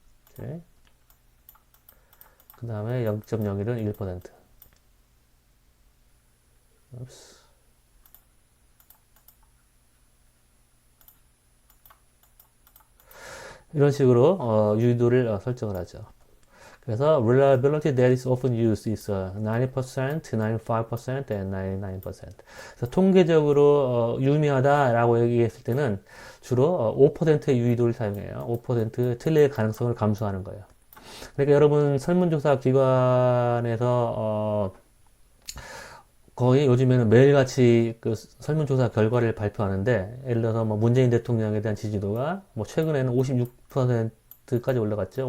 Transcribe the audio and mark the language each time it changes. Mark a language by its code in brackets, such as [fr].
[ko] 오케이. 그 다음에 0.01은 1%. 이런 식으로 유의도를 설정을 하죠. [en] 그래서 reliability that is often used is 90%, 95% and 99%. [ko] 그래서 통계적으로 유의미하다라고 얘기했을 때는 주로 5%의 유의도를 사용해요. 5% 틀릴 가능성을 감수하는 거예요. 그러니까 여러분 설문조사 기관에서 거의 요즘에는 매일같이 그 설문조사 결과를 발표하는데, 예를 들어서 뭐 문재인 대통령에 대한 지지도가 뭐 최근에는 56%까지 올라갔죠.